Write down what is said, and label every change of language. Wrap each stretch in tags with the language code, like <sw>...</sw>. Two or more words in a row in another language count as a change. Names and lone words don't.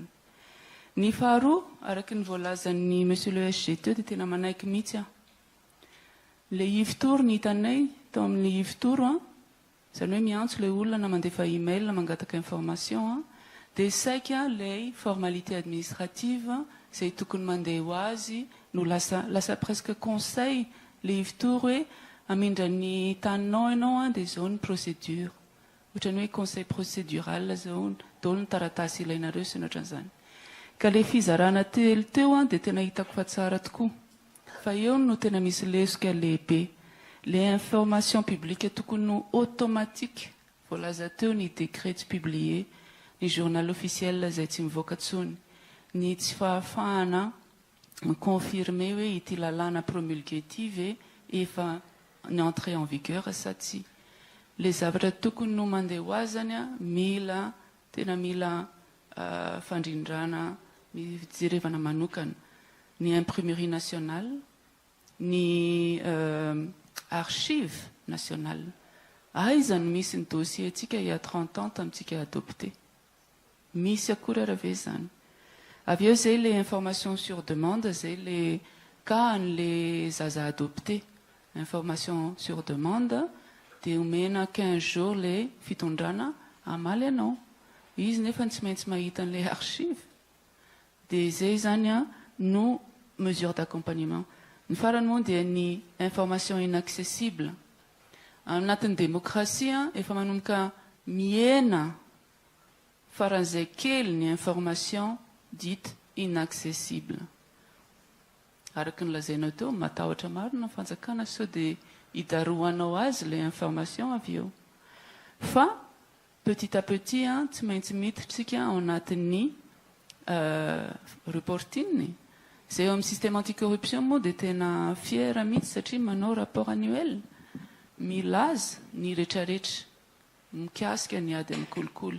<mg>Ny faharoa araky ny voalazan'ny</mg> <fr>monsieur le SGT</fr> <mg>dia tena manaiky mihitsy le Yves Tour ny hitanay tao amin'ny Yves Tour zany hoe miantso le olona na mandefa email na mangataka information dia saika lay</mg> <fr>formalité administrative</fr> <mg>zay tokony mandeha ho azy no lasa</mg> <fr>presque conseil</fr> <mg>le Yves Tour hoe amindra ny taninao ianao dia zao ny procédure ohatrany hoe</mg> <fr>conseil procédural</fr> <mg>zao daholo ny taratasy ilainareo sy ny ohatran'izany. Ka le fizarana telo teo dia tena hitako fa tsara tokoa fa eo no tena misy lesoka lehibe.</mg> <fr>Les informations publiques</fr> <mg>tokony ho automatique voalaza teo ny décret tsy publié ny</mg> <fr>journal officiel</fr> <mg>zay tsy mivoaka tsony ny tsy fahafahana miconfirme hoe ity lalàna promulgué ity ve efa ny</mg> <fr>entrée en vigueur</fr> <mg>sa tsy. Le zavatra tokony no mandeha ho azy zany tena mila fandrindrana jerevana manokana ny</mg> <fr>imprimerie nationale</fr> <mg>ny</mg> <fr>archive nationale.</fr> <mg>Aizany misy ny dossier tsika</mg> <fr>il y a 30 ans</fr> <mg>tamintsika adopté. Misy akory arave zany. Avy eo zay le</mg> <fr>information sur demande</fr> <mg>zay le cas le zaza adopté.</mg> <fr>Information sur demande</fr> <mg>dia omena 15 jours le fitondrana amaly anao. Izy nefa tsy maintsy mahita an'le archive dia izay zany a no</mg> <fr>mesure d'accompagnement.</fr> <mg>Ny farany moa dia ny</mg> <fr>information inaccessible.</fr> <mg>Anatin'ny démocratie efa manomboka miena faran'izay kely ny</mg> <fr>information dite inaccessible.</fr> <mg>Araka ny lazainao teo matahotra maro na fanjakana sao dia hidaroanao azy ilay information avy eo. Fa</mg> <fr>petit à petit</fr> <mg>tsy maintsy miditsika ao anatin'ny reporting. Izay eo amin'ny</mg> <fr>système anticorruption</fr> <mg>moa dia tena fiera mihitsy satria manao</mg> <fr>rapport annuel</fr> <mg>milaza ny rehetrarehetra mikasika ny ady amin'ny kolikoly.</mg>